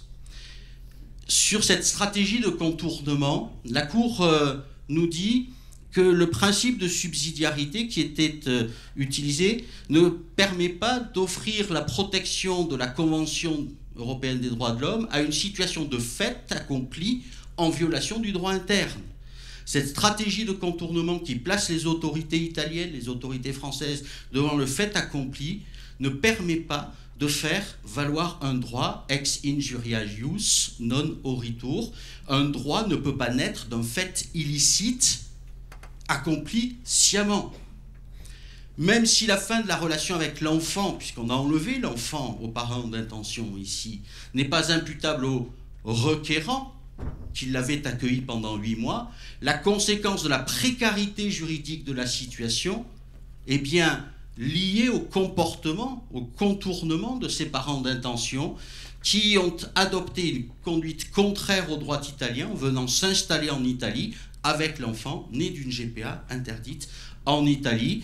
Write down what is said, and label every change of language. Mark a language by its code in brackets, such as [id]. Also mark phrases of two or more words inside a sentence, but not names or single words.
[fr] Sur cette stratégie de contournement, la Cour nous dit que le principe de subsidiarité qui était utilisé ne permet pas d'offrir la protection de la Convention européenne des droits de l'homme à une situation de fait accomplie en violation du droit interne. Cette stratégie de contournement qui place les autorités italiennes, les autorités françaises devant le fait accompli ne permet pas de faire valoir un droit [la] ex injuria ius non oritur. [fr] Un droit ne peut pas naître d'un fait illicite accompli sciemment. Même si la fin de la relation avec l'enfant, puisqu'on a enlevé l'enfant aux parents d'intention ici, n'est pas imputable au requérant qui l'avait accueilli pendant 8 mois, la conséquence de la précarité juridique de la situation est bien liée au comportement, au contournement de ses parents d'intention qui ont adopté une conduite contraire au droit italien en venant s'installer en Italie avec l'enfant né d'une GPA interdite en Italie.